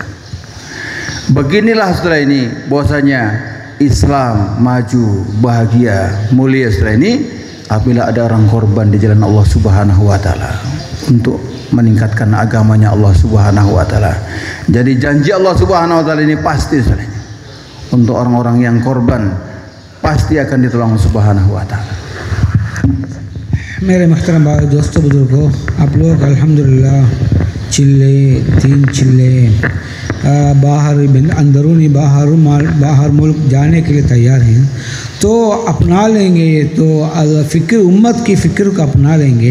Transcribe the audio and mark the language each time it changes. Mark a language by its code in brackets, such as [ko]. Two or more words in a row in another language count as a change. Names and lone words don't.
[id] Beginilah setelah ini bahwasanya Islam maju, bahagia, mulia setelah ini apabila ada orang korban di jalan Allah [ar] سبحانه وتعالى [id] untuk meningkatkan agamanya Allah [ar] سبحانه وتعالى. [id] Jadi janji Allah [ar] سبحانه وتعالى [id] ini pasti setelah ini. Untuk orang-orang yang korban pasti akan ditolong [ar] سبحانه وتعالى. [hi] मेरे महतरम भाई दोस्तों बुजुर्गों, आप लोग अल्हम्दुलिल्लाह चिल्ले 3 चिल्ले बाहर अंदरूनी बाहर मुल्क जाने के लिए तैयार हैं, तो अपना लेंगे ये तो फ़िक्र उम्मत की फ़िक्र को अपना लेंगे।